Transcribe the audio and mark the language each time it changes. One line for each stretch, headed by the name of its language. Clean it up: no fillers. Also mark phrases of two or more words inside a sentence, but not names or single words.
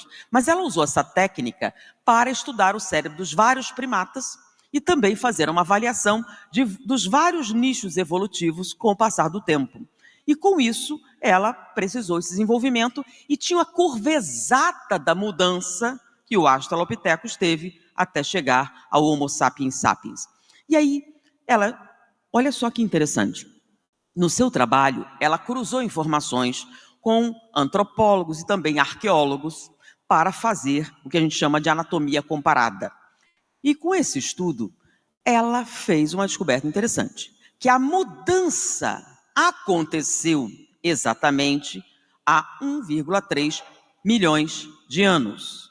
Portuguese: Mas ela usou essa técnica para estudar o cérebro dos vários primatas e também fazer uma avaliação dos vários nichos evolutivos com o passar do tempo. E com isso, ela precisou esse desenvolvimento e tinha a curva exata da mudança que o Australopithecus teve até chegar ao Homo sapiens sapiens. E aí, olha só que interessante, no seu trabalho, ela cruzou informações com antropólogos e também arqueólogos para fazer o que a gente chama de anatomia comparada. E com esse estudo, ela fez uma descoberta interessante, que a mudança aconteceu exatamente há 1,3 milhões de anos.